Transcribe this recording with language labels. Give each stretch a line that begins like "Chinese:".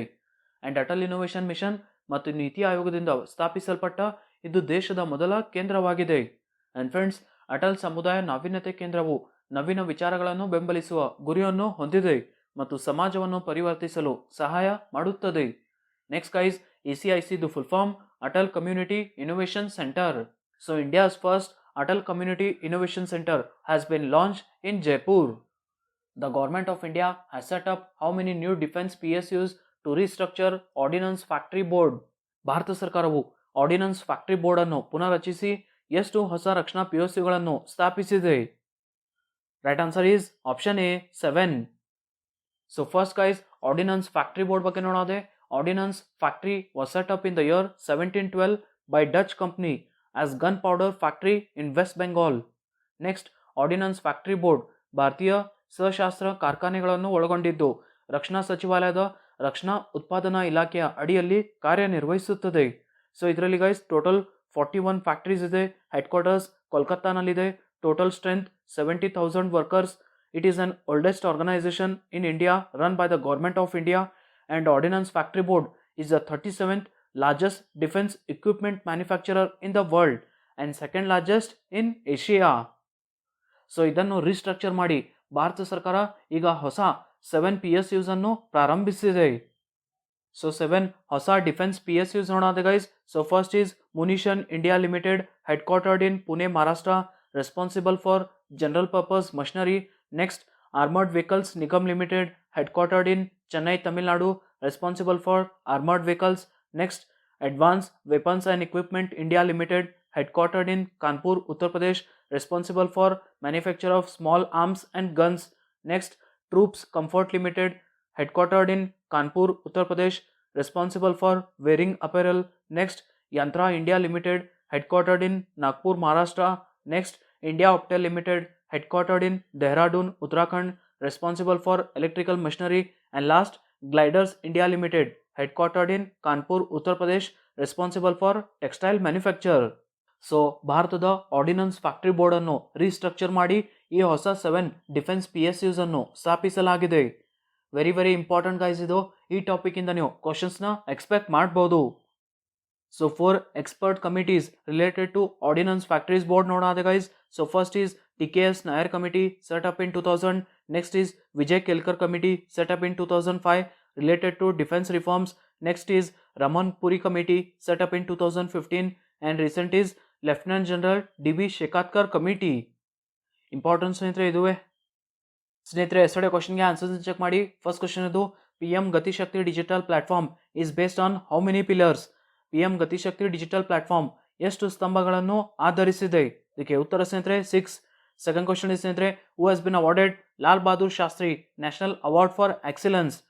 Kannada: And Atal innovation mission ಮತ್ತು ನೀತಿ ಆಯೋಗದಿಂದ ಸ್ಥಾಪಿಸಲ್ಪಟ್ಟ ಇದು ದೇಶದ ಮೊದಲ ಕೇಂದ್ರವಾಗಿದೆ. ಆ್ಯಂಡ್ ಫ್ರೆಂಡ್ಸ್, ಅಟಲ್ ಸಮುದಾಯ ನಾವೀನ್ಯತೆ ಕೇಂದ್ರವು ನವೀನ ವಿಚಾರಗಳನ್ನು ಬೆಂಬಲಿಸುವ ಗುರಿಯನ್ನು ಹೊಂದಿದೆ ಮತ್ತು ಸಮಾಜವನ್ನು ಪರಿವರ್ತಿಸಲು ಸಹಾಯ ಮಾಡುತ್ತದೆ. Next guys, ACICದು full form Atal community innovation centre.
English: So India's first Atal Community Innovation Center has been launched in Jaipur. The Government of India has set up how many new defense PSUs to restructure Ordnance Factory Board?
Kannada: Bharat ಸರ್ಕಾರವು ordinance factory board ಅನ್ನು ಪುನರ್ರಚಿಸಿ ಎಷ್ಟು ಹೊಸ ರಕ್ಷಣಾ PSUಗಳನ್ನು ಸ್ಥಾಪಿಸಿದೆ?
English: Right answer is option A, 7.
Kannada: So first guys, ordinance factory board ಬಗ್ಗೆ ನೋಡೋದೆ.
English: Ordnance factory was set up in the year 1712 by Dutch company as gunpowder factory in West Bengal.
Kannada: Next, ordinance factory board ಭಾರತೀಯ ಸಶಸ್ತ್ರ ಕಾರ್ಖಾನೆಗಳನ್ನು ಒಳಗೊಂಡಿದ್ದು ರಕ್ಷಣಾ ಸಚಿವಾಲಯದ ರಕ್ಷಣಾ ಉತ್ಪಾದನಾ ಇಲಾಖೆಯ ಅಡಿಯಲ್ಲಿ ಕಾರ್ಯನಿರ್ವಹಿಸುತ್ತದೆ. ಸೊ ಇದರಲ್ಲಿ ಗೈಸ್ ಟೋಟಲ್ 41 ಫ್ಯಾಕ್ಟರೀಸ್ ಇದೆ. Head quarters ಕೋಲ್ಕತ್ತಾನಲ್ಲಿದೆ.
English: Total strength 70,000 workers. It is an oldest organisation in India run by the government of India. And ordnance factory board is the 37th largest defense equipment manufacturer in the world and second largest in Asia.
Kannada: So ಇದನ್ನು restructure ಮಾಡಿ ಭಾರತ ಸರ್ಕಾರ ಈಗ ಹೊಸ 7 PSUs ಅನ್ನು ಪ್ರಾರಂಭಿಸಿದೆ. So 7 ಹೊಸ defence PSUs ನೋಡೋದು guys.
English: So first is munition India limited, headquartered in Pune, Maharashtra, responsible for general purpose machinery. Next, armoured vehicles Nigam limited, headquartered in Chennai, Tamil Nadu, responsible for armored vehicles. Next, Advanced Weapons and Equipment India Limited, headquartered in Kanpur, Uttar Pradesh, responsible for manufacture of small arms and guns. Next, Troops Comfort Limited, headquartered in Kanpur, Uttar Pradesh, responsible for wearing apparel. Next, Yantra India Limited, headquartered in Nagpur, Maharashtra. Next, India Optel Limited, headquartered in Dehradun, Uttarakhand, responsible for electrical machinery. And last, Gliders India Limited, headquartered in Kanpur, Uttar Pradesh, responsible for textile manufacture.
Kannada: So ಭಾರತದ ordinance factory board ಅನ್ನು restructure ಮಾಡಿ ಈ ಹೊಸ 7 defence PSUs ಅನ್ನು ಸ್ಥಾಪಿಸಲಾಗಿದೆ. Very very important guys ಇದು. ಈ topic ಇಂದ ನೀವು ಕ್ವಶನ್ಸ್ನ ಎಕ್ಸ್ಪೆಕ್ಟ್ ಮಾಡಬಹುದು.
English: so 4 expert committees related to Ordnance Factories Board
Kannada: ನೋಡೋದು guys.
English: So first is TKS Nair Committee set up in 2000. Next is Vijay Kelkar Committee set up in 2005 related to defense reforms. Next is Raman Puri Committee set up in 2015, and recent is Lieutenant General D.B.
Kannada: Shekatkar Committee. Important ಸ್ನೇಹಿತರೆ ಇದುವೇ. ಸ್ನೇಹಿತರೆ yesterday ಕ್ವಶನ್ಗೆ answers check ಮಾಡಿ. First question ಇದು,
English: PM Gati Shakti digital platform is based on how many pillars?
Kannada: PM Gatishakti digital platform ಎಷ್ಟು ಸ್ತಂಭಗಳನ್ನು ಆಧರಿಸಿದೆ? ಇದಕ್ಕೆ ಉತ್ತರ ಸ್ನೇಹಿತರೆ 6. ಸೆಕೆಂಡ್ ಕ್ವಶನ್ ಇದೆ ಸ್ನೇಹಿತರೆ,
English: Who has been awarded Lal Bahadur Shastri national award for excellence?